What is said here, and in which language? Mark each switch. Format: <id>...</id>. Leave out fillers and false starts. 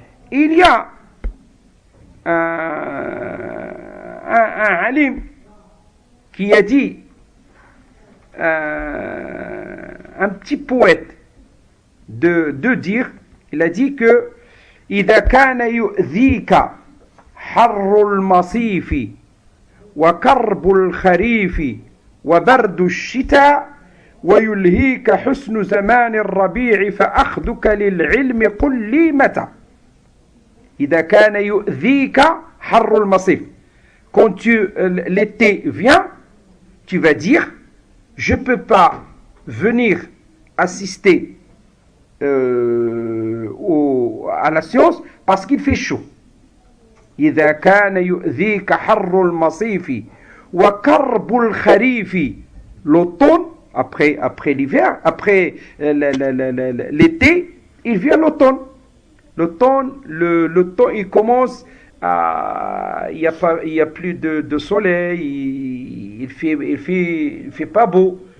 <fr>Il y a un alim qui a dit, un petit poète de dire, il a dit que</fr> <ar>إذا كان يؤذيك حر المصيف وكرب الخريف وبرد الشتاء ويلهيك حسن زمان الربيع فأخذك للعلم قل لي متى. إذا كان يؤذيك حر المصيف.</ar> <fr>Quand l'été vient, tu vas dire je ne peux pas venir assister à la science parce qu'il fait chaud.</fr> <ar>إذا كان يؤذيك حر المصيف وكرب الخريف.</ar> <fr>L'automne, après l'hiver, après l'été, il vient l'automne. L'automne, il commence à... Il n'y a plus de soleil, il fait pas beau.</fr>